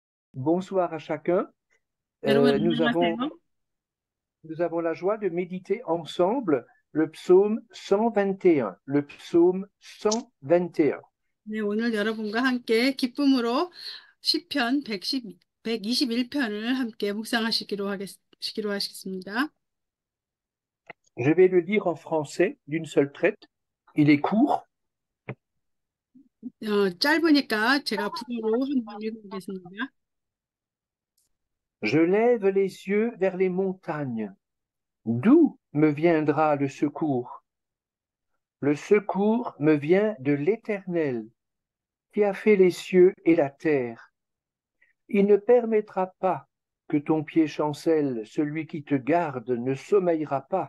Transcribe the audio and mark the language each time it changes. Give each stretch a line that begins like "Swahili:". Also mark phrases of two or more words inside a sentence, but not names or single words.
French: Bonsoir à chacun.
Korean: 여러분
French: Euh, nous avons,
Korean: 안녕하세요.
French: nous avons la joie de méditer ensemble le psaume 121. Le psaume 121.
Korean: 네, 오늘 여러분과 함께 기쁨으로 시편 121편을 함께 시기로 하겠습니다.
French: Je vais le lire en français d'une seule traite. Il est court.
Korean: 짧으니까 제가 불어로 한번 읽어보겠습니다.
French: Je lève les yeux vers les montagnes. D'où me viendra le secours? Le secours me vient de l'Éternel, qui a fait les cieux et la terre. Il ne permettra pas que ton pied chancelle, celui qui te garde ne sommeillera pas.